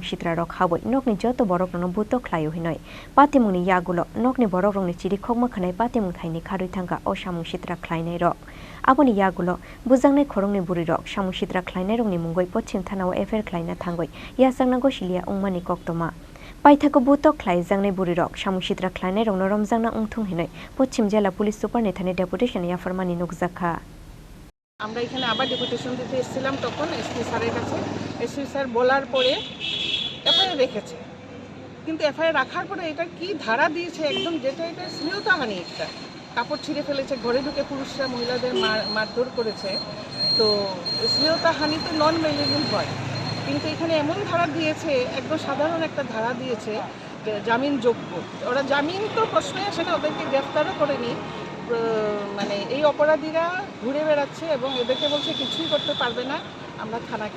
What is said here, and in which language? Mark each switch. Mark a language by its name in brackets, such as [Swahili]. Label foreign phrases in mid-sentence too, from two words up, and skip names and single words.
[Kok Borok] sitra rok haboi nokni joto borokrokno buto khlaio hinoi patimungni yagulo nokni borokrokni chiri khokma khanai patimung thaini kharui thangka o samung sitra khlainai rok aboni yagulo bujangnai khorongni burirok samung sitra khlainai rokni mungoi Pochim Thanao FR khlaina thangoi yasangnago silia ungmani koktoma paithago buto khlaijangnai burirok samung sitra khlainai rokno romjangna ungthung hinoi Pochim Jela Police Super ni thani deputation ya farmani nukjakha [Bangla] আমরা এখানে আবার ডেপুটেশন দিতে এসেছিলাম তখন এসপি স্যারের কাছে এসপি স্যার বলার পরে এফআইআর রেখেছে কিন্তু এফআইআর রাখার পরে এটা কি ধারা দিয়েছে একদম যেটা এটা শ্লীলতাহানি একটা কাপড় ছিঁড়ে ফেলেছে ঘরে ঢুকে পুরুষরা মহিলাদের মারধর করেছে তো শ্লীলতাহানি তো [English] non maligel [Bangla] হয় কিন্তু এখানে এমন ধারা দিয়েছে একদম সাধারণ একটা ধারা দিয়েছে জামিনযোগ্য ওরা জামিন তো প্রশ্নই আসে না ওদেরকে গ্রেফতারও করেনি মানে এই অপরাধীরা ঘুরে বেড়াচ্ছে এবং এদেরকে বলছে কিছুই করতে পারবে না আমরা থানাকে